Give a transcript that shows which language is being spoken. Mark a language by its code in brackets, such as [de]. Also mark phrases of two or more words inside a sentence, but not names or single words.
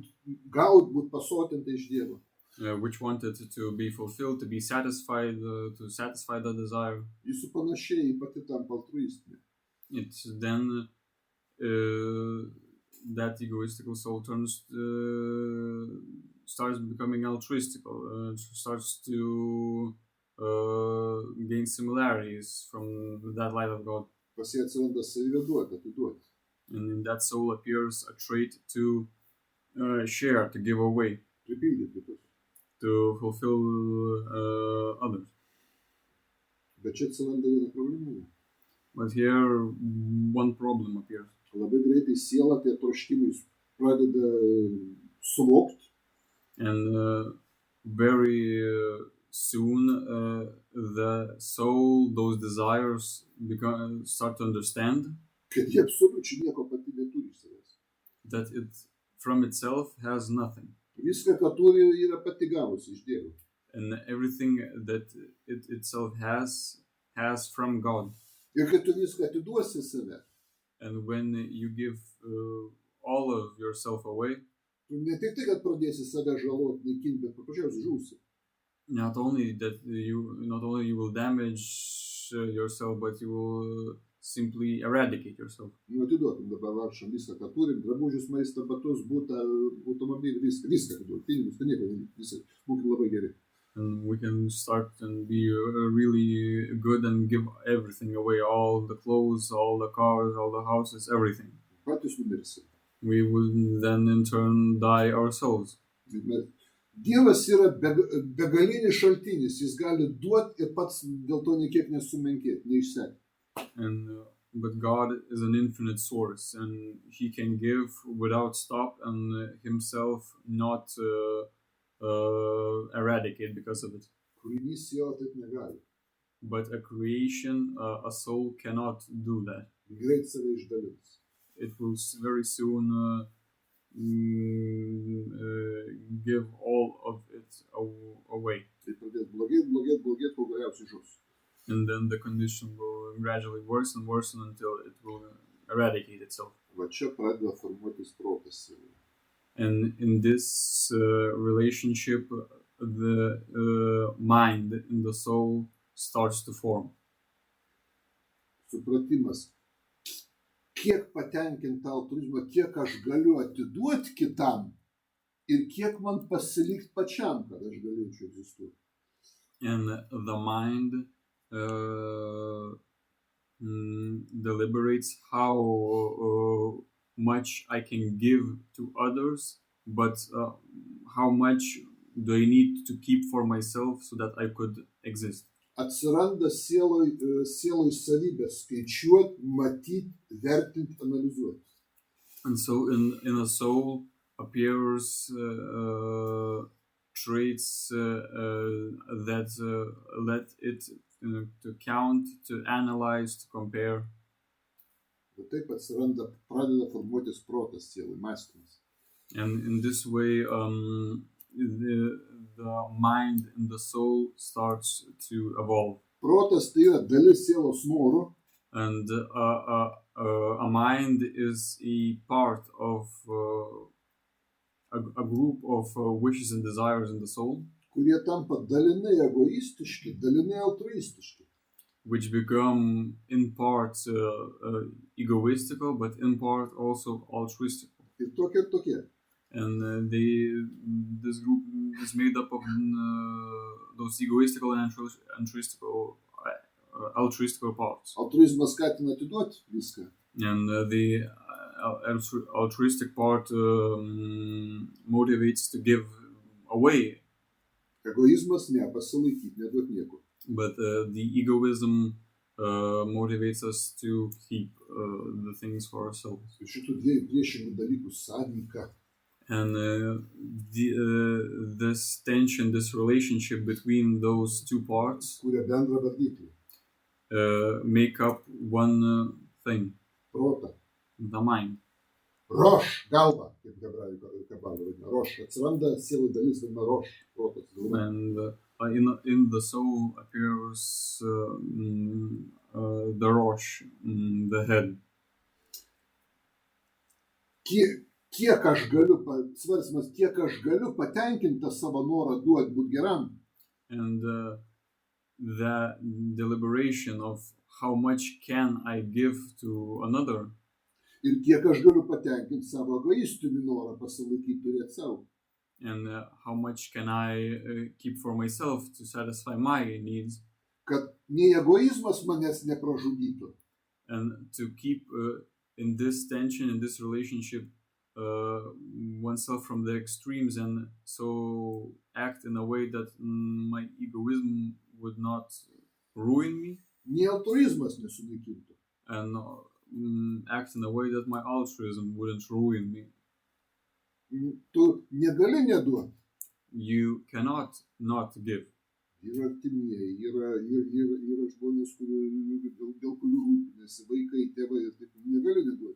[lt] pasotinta iš Dievo. [en] Which wanted to be fulfilled, to be satisfied, to satisfy the desire. [lt] Jis supanašėja į pati tampa altruistinė. [en] It's then that egoistical soul starts becoming altruistical, starts to gain similarities from that light of God. [lt] Pas jį atsiranda savybė duoti, atiduoti. [en] And in that soul appears a trait to share, to give away, [lt] Pripildyti kitus. [en] to fulfill others. [lt] Bet čia atsiranda viena problema. [en] But here one problem appears. [lt] Labai greitai siela tie troškimai pradeda suvokti. [en] And very soon the soul, those desires start to understand [lt] Kad jie absoliučiai nieko pati neturi iš savęs. [en] that it from itself has nothing. [lt] Viską, ką turi, yra pati gavusi iš Dievo. [en] And everything that it itself has from God. [lt] Ir kai tu viską atiduosi save, [en] And when you give all of yourself away, [lt] tu ne tik tai, kad pradėsi save žaloti, naikinti, bet paprasčiausiai žūsi. [en] not only you will damage yourself, but you will simply eradicate yourself. [lt] Atiduotum dabar vargšam viską, ką turim, drabužius, maistą, batus, butą, automobilį, viską atiduotum, pinigus, tai nieko, visą, būkim labai geri. [en] And we can start and be really good and give everything away, all the clothes, all the cars, all the houses, everything. [lt] Patys numirsi. [en] We will then in turn die ourselves. [lt] Dievas yra begalinis šaltinis, jis gali duoti ir pats dėl to niekiek nesumenkėti, neišsekti. [en] And but God is an infinite source, and He can give without stop, and Himself not eradicate because of it. [lt] Kūrinys siela taip negali. [en] But a creation, a soul cannot do that. [lt] Greit save išdalins. [en] It will very soon give all of it away. [lt] Tai pradės blogėti, kol galiausiai žus. [en] And then the condition will gradually worsen until it will eradicate itself. [lt] Va čia pradeda formuotis protas sielai. [en] And in this relationship, the mind in the soul starts to form. [lt] Supratimas, kiek patenkinta altruizmo, kiek aš galiu atiduoti kitam ir kiek man pasilikt pačiam, kad aš galėčiau egzistuoti. [en] And the mind deliberates how much I can give to others, but how much do I need to keep for myself so that I could exist. [lt] Atsiranda sieloj savybės skaičiuoti, matyti, vertinti, analizuoti. [en] And so in a soul appears traits that let it to count, to analyze, to compare. [lt] Bet taip atsiranda, pradeda formuotis protas sielai, mąstymas. [en] And in this way, the mind and the soul starts to evolve. [lt] Protas tai yra dalis sielos norų. [en] And a mind is a part of a group of wishes and desires in the soul. [lt] Kurie tampa dalinai egoistiški, dalinai altruistiški. [en] which become in part egoistical, but in part also altruistical. [lt] Ir tokie. [en] And this group is made up of those egoistical and altruistical parts. [lt] Altruizmas skatina atiduoti viską. [en] And the altruistic part motivates to give away. [lt] Egoizmas ne, pasilaikyti, neduoti nieko. [en] But the egoism motivates us to keep the things for ourselves. [lt] Ir šitų dviejų priešingų dalykų sąveika. [en] And this tension, this relationship between those two parts [lt] Kuria bendrą vardiklį. [en] Make up one thing. [lt] Protą. [en] The mind. [lt] Roš, galva, kaip hebrajų kabaloje vadina. [en] Roš. [lt] Atsiranda sielų dalis, vadina roš, protas. [en] And in the soul appears the rosh, the head. [lt] Kiek aš galiu, svarstymas, kiek aš galiu patenkinti savo norą duoti būt geram. [en] And the deliberation of how much can I give to another. [lt] Ir kiek aš galiu patenkinti savo egoistinį norą pasilaikyti turėti savo. [en] And how much can I keep for myself to satisfy my needs. [lt] Kad nei egoizmas manęs nepražudytų. [en] And to keep in this tension, in this relationship, oneself from the extremes, and so act in a way that my egoism would not ruin me. [lt] Nei altruizmas nesunaikintų. [en] And act in a way that my altruism wouldn't ruin me. [lt] Tu negali neduoti. [en] You cannot not give. [lt] Yra artimieji, yra žmonės, dėl kurių rūpinasi, vaikai, tėvai, ir taip negali neduoti.